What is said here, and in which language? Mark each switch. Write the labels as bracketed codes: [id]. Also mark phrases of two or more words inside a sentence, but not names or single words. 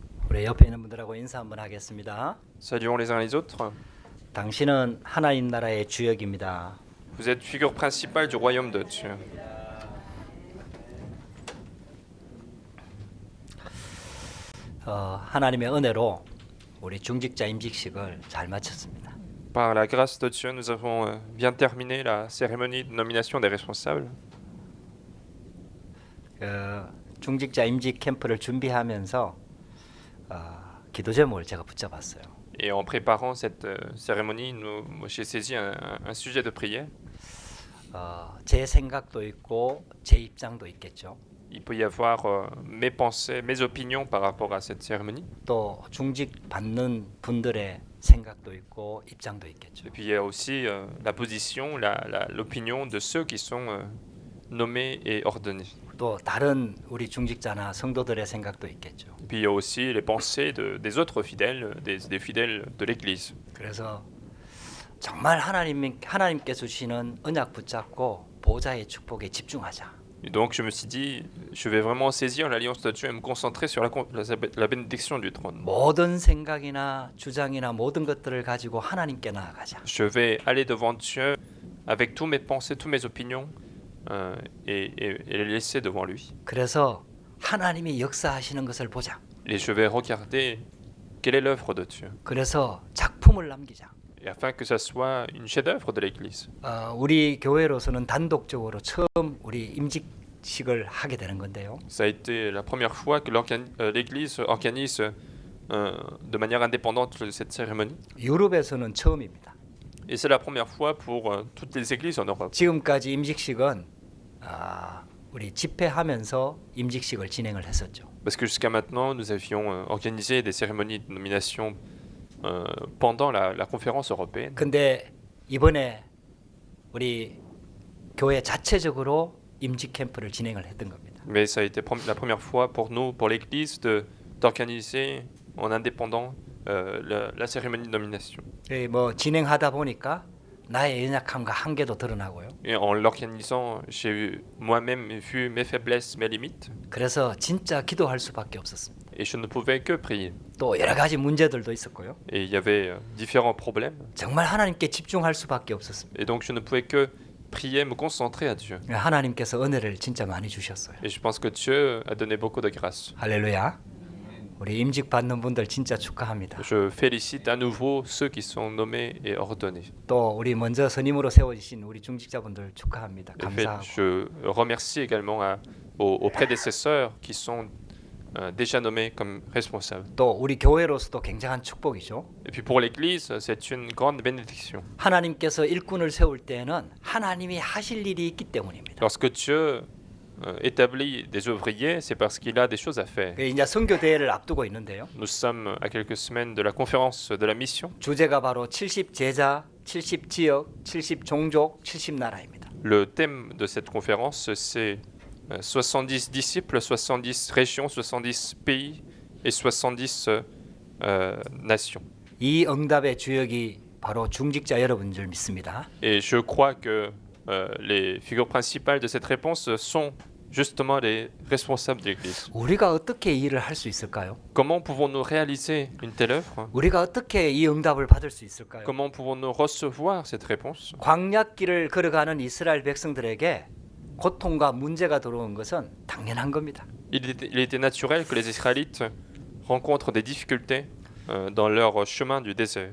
[ko] 우리 옆에 있는 분들하고 인사 한번 하겠습니다. [fr] Saluons les uns les autres. [ko] 당신은 하나님 나라의 주역입니다. [fr] Vous êtes figure principale du royaume de Dieu. [ko] 하나님의 은혜로 우리 중직자 임직식을 잘 마쳤습니다. [fr] Par la grâce de Dieu, nous avons bien terminé la cérémonie de nomination des responsables. [ko] 중직자 임직 캠프를 준비하면서 기도 제목을 제가 붙잡았어요. [fr] Et en préparant cette cérémonie, j'ai saisi un sujet de prière. [ko] 제 생각도 있고 제 입장도 있겠죠. [fr] Il peut y avoir mes pensées, mes opinions par rapport à cette cérémonie. [ko] 또 중직 받는 분들의 생각도 있고 입장도 있겠죠. [fr] Et puis il y a aussi la position, l'opinion de ceux qui sont nommés et ordonnés. [ko] 또 다른 우리 중직자나 성도들의 생각도 있겠죠. [fr] Et puis il y a aussi les pensées des autres fidèles, des fidèles de l'Église. [ko] 그래서 정말 하나님께서 주시는 언약 붙잡고 보좌의 축복에 집중하자. [fr] Et donc je me suis dit, je vais vraiment saisir l'alliance de Dieu et me concentrer sur la bénédiction du trône. [ko] 모든 생각이나 주장이나 모든 것들을 가지고 하나님께 나아가자. [fr] Je vais aller devant Dieu avec tous mes pensées, toutes mes opinions et les laisser devant lui. [ko] 그래서 하나님이 역사하시는 것을 보자. [fr] Et je vais regarder quelle est l'œuvre de Dieu. [ko] 그래서 작품을 남기자. [fr] Et afin que ça soit une chef-d'œuvre de l'Église. [ko] 우리 교회로서는 단독적으로 처음 우리 임직식을 하게 되는 건데요. [fr] Ça a été la première fois que l'Église organise de manière indépendante cette cérémonie. [ko] 유럽에서는 처음입니다. [fr] Et c'est la première fois pour toutes les églises en Europe. [ko] 지금까지 임직식은 우리 집회하면서 임직식을 진행을 했었죠. [fr] Parce que jusqu'à maintenant, nous avions organisé des cérémonies de nomination pendant la conférence européenne. [ko] 근데 이번에 우리 교회 자체적으로 임직 캠프를 진행을 했던 겁니다. [fr] Mais ça a été la première fois pour nous, pour l'Église, d'organiser en indépendant la cérémonie de nomination. [ko] 뭐 진행하다 보니까 나의 연약함과 한계도 드러나고요. [fr] Et en l'organisant, j'ai moi-même vu mes faiblesses, mes limites, [ko] 그래서 진짜 기도할 수밖에 없었습니다. [fr] et je ne pouvais que prier. [ko] 또 여러 가지 문제들도 있었고요. [fr] Et il y avait différents problèmes, [ko] 정말 하나님께 집중할 수밖에 없었습니다. [fr] et donc je ne pouvais que prier, me concentrer à Dieu. [ko] 하나님께서 은혜를 진짜 많이 주셨어요. [fr] Et je pense que Dieu a donné beaucoup de grâce. [ko] 할렐루야. 우리 임직 받는 분들 진짜 축하합니다. [fr] Je félicite à nouveau ceux qui sont nommés et ordonnés. [ko] 또 우리 먼저 선임으로 세워주신 우리 중직자분들 축하합니다. [fr] Et [ko] 감사하고. [fr] je remercie également aux prédécesseurs qui sont déjà nommés comme responsables. [ko] 또 우리 교회로서도 굉장한 축복이죠. [fr] Et puis pour l'Église, c'est une grande bénédiction. [ko] 하나님께서 일꾼을 세울 때는 하나님이 하실 일이 있기 때문입니다. [fr] Lorsque Dieu établit des ouvriers, c'est parce qu'il a des choses à faire. [ko] 이제 선교 대회를 앞두고 있는데요. [fr] Nous sommes à quelques semaines de la conférence de la mission. [ko] 주제가 바로 70 제자, 70 지역, 70 종족, 70 나라입니다. [fr] Le thème de cette conférence, c'est 70 disciples, 70 régions, 70 pays et 70 nations. [ko] 이 응답의 주역이 바로 중직자 여러분 줄 믿습니다. [fr] Et je crois que les figures principales de cette réponse sont justement les responsables de l'Église. [ko] 우리가 어떻게 이 일을 할 수 있을까요? [fr] Comment pouvons-nous réaliser une telle œuvre? [ko] 우리가 어떻게 이 응답을 받을 수 있을까요? [fr] Comment pouvons-nous recevoir cette réponse? [ko] 광야길을 걸어가는 이스라엘 백성들에게 고통과 문제가 들어온 것은 당연한 겁니다. [fr] Il était naturel que les Israélites rencontrent des difficultés dans leur chemin du désert.